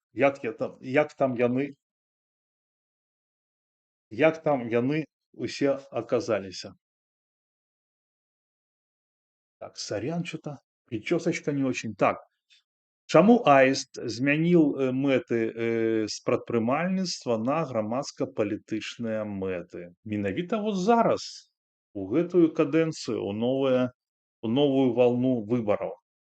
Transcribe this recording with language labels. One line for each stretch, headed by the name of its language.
Belarusian: Як там яны усе аказаліся?
Russian: Так, сорян, что-то причесочка не очень.
Belarusian: Так, чаму Аіст змяніў мэты з прадпрымальніцтва на грамадска-палітычныя мэты? Менавіта
Russian: вот
Belarusian: зараз, у гэтую кадэнцыю, у новую
Russian: волну
Belarusian: выбараў.